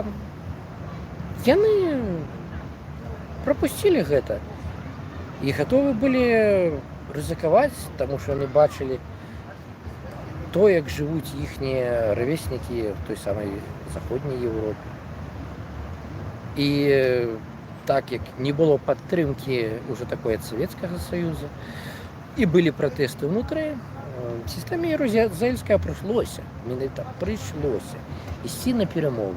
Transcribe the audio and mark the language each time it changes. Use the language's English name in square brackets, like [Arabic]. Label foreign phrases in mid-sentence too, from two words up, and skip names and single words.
[Belarusian] Яны прапусцілі гэта і гатовы былі рызыкаваць, таму што яны бачылі то, [Ukrainian] як живуть їхні ровесники в той самій Заходній Європі. І так як не було підтримки уже такої від Совєтського Союзу, і були протести внутрі, системі Єрузельська прийшлося йти на перемови.